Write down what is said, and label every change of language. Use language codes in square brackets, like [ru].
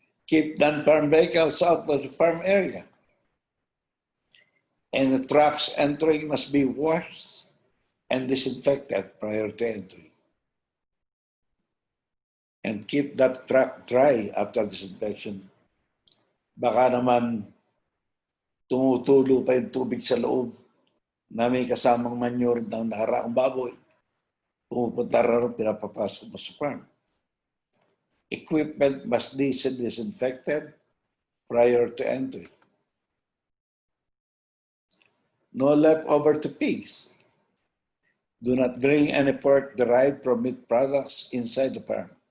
[en] Keep non-farm vehicles out of the farm area. And the trucks entering must be washed and disinfected prior to entry. And keep that track dry after disinfection. [tl] Baka naman tumutulo pa yung tubig sa loob na may kasamang manure ng nakaraang baboy. Pumupunta rin, pinapapasok mo sa farm. [en] Equipment must be disinfected prior to entry. No leftover to pigs. Do not bring any pork derived from meat products inside the farm.